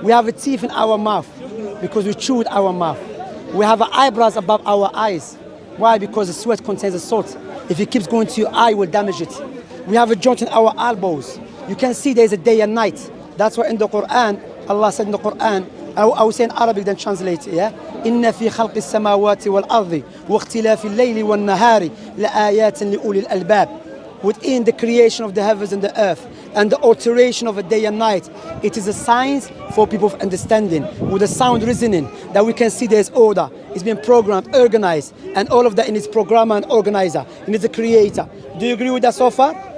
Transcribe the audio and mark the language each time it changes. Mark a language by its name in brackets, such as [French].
[English] We have a teeth in our mouth because we chew with our mouth. We have eyebrows above our eyes. Why? Because the sweat contains the salt. If it keeps going to your eye, it will damage it. We have a joint in our elbows. You can see there's a day and night. That's why in the Quran, Allah said in the Quran, I will say in Arabic, then translate it, yeah? [Arabic] إن في خلق السماوات والأرض واختلاف الليل والنهار لآيات لأولي الألباب. [English] Within the creation of the heavens and the earth and the alteration of a day and night, it is a science for people of understanding, with a sound reasoning that we can see there's order. It's been programmed, organized, and all of that in its programmer and organizer, and it's a creator. Do you agree with that so far?